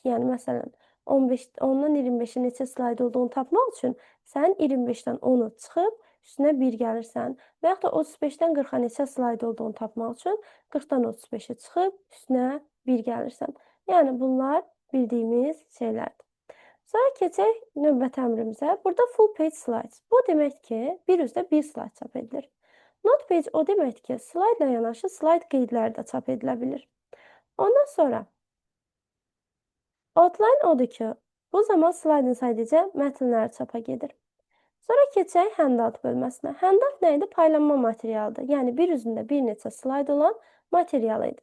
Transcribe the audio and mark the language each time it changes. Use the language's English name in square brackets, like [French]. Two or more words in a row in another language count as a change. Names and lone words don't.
[Azerbaijani] Yəni məsələn 10-dan 25-ə neçə slayd olduğunu tapmaq üçün sən 25-dən 10-u çıxıb üstünə 1 gəlirsən və yaxud da 35-dən 40-a neçə slayd olduğunu tapmaq üçün 40-dan 35-ə çıxıb üstünə 1 gəlirsən. Yəni bunlar bildiyimiz şeylərdir. Sonra keçək növbəti əmrimizə. [English] Burada full page slides. [Azerbaijani] Bu demək ki, bir üzdə bir slayd çap edilir. [English] Not page [Azerbaijani] o deməkdir ki, slaydla yanaşı slayd qeydləri də çap edilə bilir. Ondan sonra outline odur ki, bu zaman slaydın sadəcə mətnləri çapa gedir. Sonra keçək handout bölməsinə. Handout nə idi? Paylanma materialıdır. Yəni bir üzündə bir neçə slayd olan material idi.